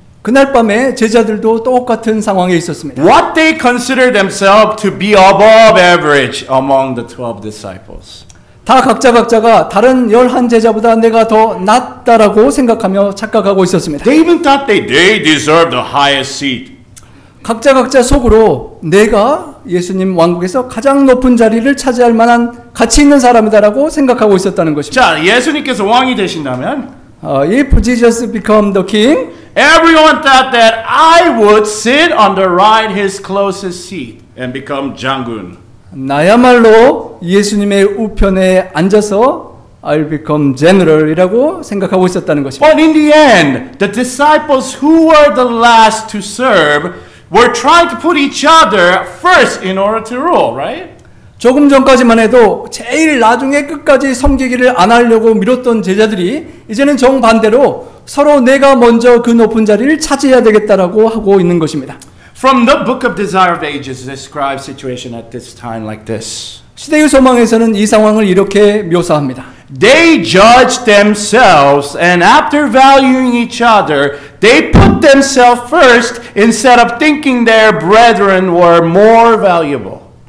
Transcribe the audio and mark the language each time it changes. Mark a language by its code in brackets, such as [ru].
[ko] 그날 밤에 제자들도 똑같은 상황에 있었습니다. [en] What they consider themselves to be above average among the 12 disciples. [ko] 다 각자가 다른 11 제자보다 내가 더 낫다라고 생각하며 착각하고 있었습니다. [en] They even thought they deserved the highest seat. [ko] 각자 속으로 내가 예수님 왕국에서 가장 높은 자리를 차지할 만한 가치 있는 사람이다라고 생각하고 있었다는 것입니다. 자, 예수님께서 왕이 되신다면 [en] If Jesus become the king, everyone thought that I would sit on the right his closest seat and become 장군. [ko] 나야말로 예수님의 우편에 앉아서 [en] I'll become general [ko] 이라고 생각하고 있었다는 것입니다. [en] But in the end, the disciples who were the last to serve were trying to put each other first in order to rule, right? [ko] 조금 전까지만 해도 제일 나중에 끝까지 섬기기를 안 하려고 미뤘던 제자들이 이제는 정반대로 서로 내가 먼저 그 높은 자리를 차지해야 되겠다라고 하고 있는 것입니다. [en] From the book of Desire of Ages describes situation at this time like this. [ko] 시대의 소망에서는 이 상황을 이렇게 묘사합니다. [en] They judged themselves, and after valuing each other, they put themselves first instead of thinking their brethren were more valuable.